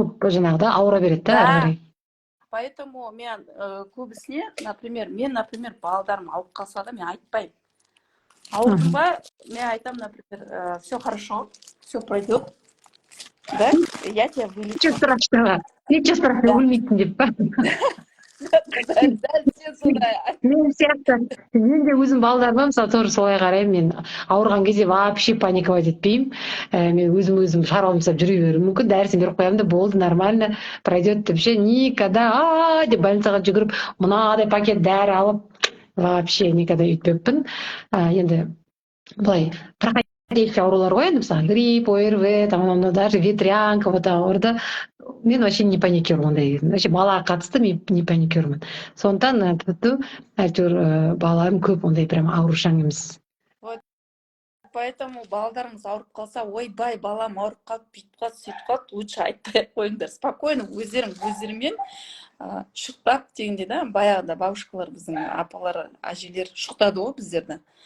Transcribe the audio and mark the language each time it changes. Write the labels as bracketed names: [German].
[Kazakh] жаңағы да, ауыра береді да, ары қарай. Поэтому мен көбісіне, например, балдарым ауырып қалса да, мен айтпаймын. ауырдың ба, мен айтамын, [Russian] например, все хорошо, все пройдет, да, я тебя вылечу. Ничего страшного, ничего страшного, [Kazakh] өлмейсің деп па? Дәл сен сондай. Мен сияқты, мен де өзім балдарыма мысалы тоже солай қараймын. Мен ауырған кезде вообще паниковать етпеймін. Мен өзім шаруамды жасап жүре беруім мүмкін. Дәрісін беріп қоямын да болды, [Russian] нормально пройдет [Kazakh] деп ше. Никогда деп больницаға жүгіріп, мынадай пакет дәрі алып, вообще никогда өйтпеппін. Енді былай проходящий аурулар ғой, енді мысалы грипп, ОРВ, там даже ветрянка, вот ауырды. Мен вообще не паникирую ондай кезде. Вообще балаға қатысты мен не паникируймын. Сондықтан әйтеуір балаларым көп ондай прям аурушаң емес. Поэтому балдарыңыз ауырып қалса, ойбай, балам ауырып қалды, бүйтіп қалды, сөйтіп қалды, лучше айтпай қойыңдар. Спокойно өздерімен шықтап дегенде да, баяғыда бабушкалар, біздің апалар, әжелер шықтады ғой біздерді.